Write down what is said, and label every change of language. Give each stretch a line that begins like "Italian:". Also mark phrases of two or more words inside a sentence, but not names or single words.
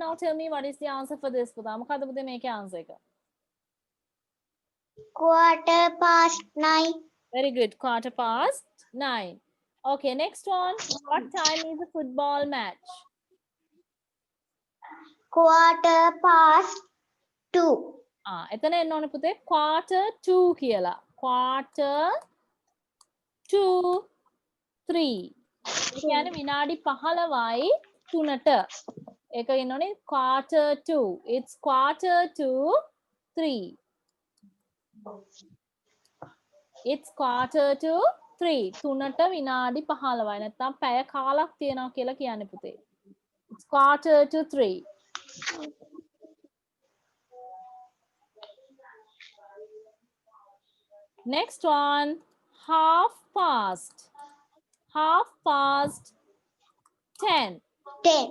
English: Now tell me what is the answer for this.
Sinhala: මොකක්ද පුතේ මේකේ answer එක?
English: 9:15. Very good. 9:15. Okay, next one. What time is the football match? 2:15.
Sinhala: එතන එන්න ඕනේ පුතේ
English: quarter to
Sinhala: කියලා.
English: Quarter to 3.
Sinhala: ඒ කියන්නේ විනාඩි 15යි 3ට. ඒක එන්න ඕනේ
English: quarter to. It's quarter to 3. It's quarter to 3.
Sinhala: 3ට විනාඩි 15යි. නැත්නම් පැය කාලක් තියෙනවා කියලා කියන්නේ පුතේ.
English: It's quarter to 3. Next one, half past. Half past 10. 10.